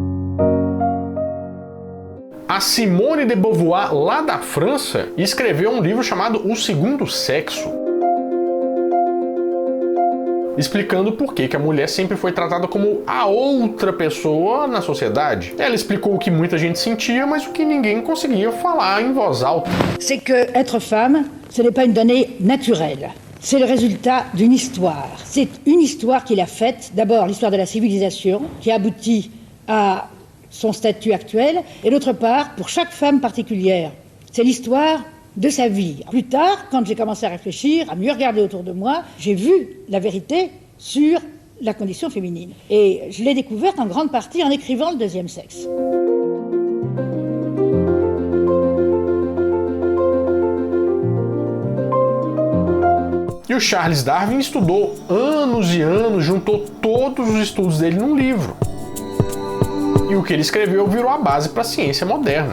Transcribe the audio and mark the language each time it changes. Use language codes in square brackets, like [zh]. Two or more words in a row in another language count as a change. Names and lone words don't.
[pt] A Simone de Beauvoir, lá da França, escreveu um livro chamado O Segundo Sexo, explicando por que a mulher sempre foi tratada como a outra pessoa na sociedade. Ela explicou o que muita gente sentia, mas o que ninguém conseguia falar em voz alta. [fr] C'est que être femme, ce n'est pas une donnée naturelle. C'est le résultat d'une histoire. C'est une histoire qu'il a faite, d'abord l'histoire de la civilisation, qui aboutit à son statut actuel, et d'autre part, pour chaque femme particulière, c'est l'histoire de sa vie. Plus tard, quand j'ai commencé à réfléchir, à mieux regarder autour de moi, j'ai vu la vérité sur la condition féminine. Et je l'ai découverte en grande partie en écrivant Le Deuxième Sexe. [pt] E o Charles Darwin estudou anos e anos, juntou todos os estudos dele num livro. E o que ele escreveu virou a base para a ciência moderna.